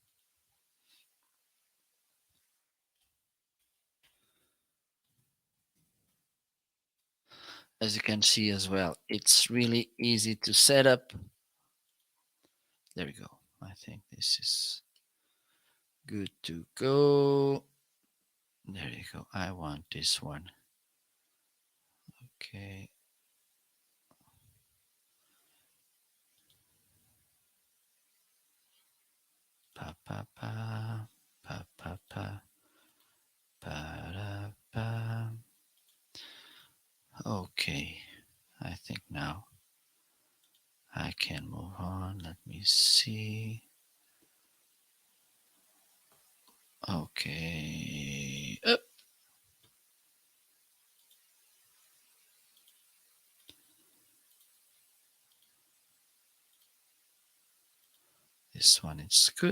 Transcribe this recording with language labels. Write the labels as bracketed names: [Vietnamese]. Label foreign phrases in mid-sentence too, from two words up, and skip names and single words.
[English] As you can see as well, it's really easy to set up. There we go. I think this is good to go. There you go. I want this one. Okay. Pa pa pa pa pa pa pa da, pa. Okay. I think now I can move on. Let me see. Okay. This one is good.